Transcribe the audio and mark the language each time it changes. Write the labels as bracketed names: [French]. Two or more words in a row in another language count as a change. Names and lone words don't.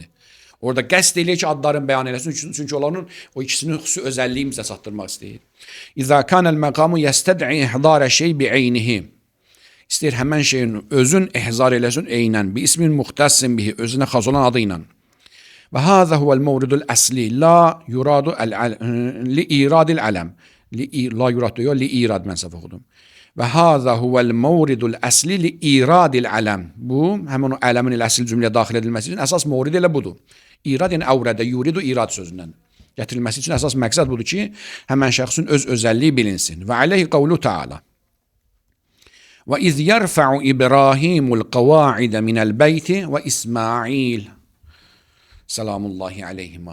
[Azerbaijani] Orada qəsd eləyir ki, adların bəyan eləsin, çünki onların o ikisinin xüsusi özəlliyi bizə çatdırmaq istəyir. [Arabic] إذا كان المقام يستدعي إحضار الشيء بعينه. [Azerbaijani] İstəyir həmən şeyin özün ihzar eləsin eynən, [Arabic] باسم مختص به, [Azerbaijani] özünə xas olan adı ilə. [Arabic] وهذا هو المورد الأصلي لا يراد لإيراد العلم. لا يراد [Turkish] diyor, [Arabic] لإيراد [Turkish] mensef okudum. [Arabic] وهذا هو المورد الأصلي لإيراد العلم. [Turkish] Bu hemen o alemin il asli cümleye dahil edilmesi için esas mevrid ile budur. [Azerbaijani] İrad yani avrede, yuridu irad sözünden gətirilməsi üçün əsas məqsəd budur ki, həmən şəxsin öz özəlliyi bilinsin. [Arabic] وعليه قوله تعالى. وإذ يرفع إبراهيم القواعد من البيت وإسماعيل. سلام الله عليهما.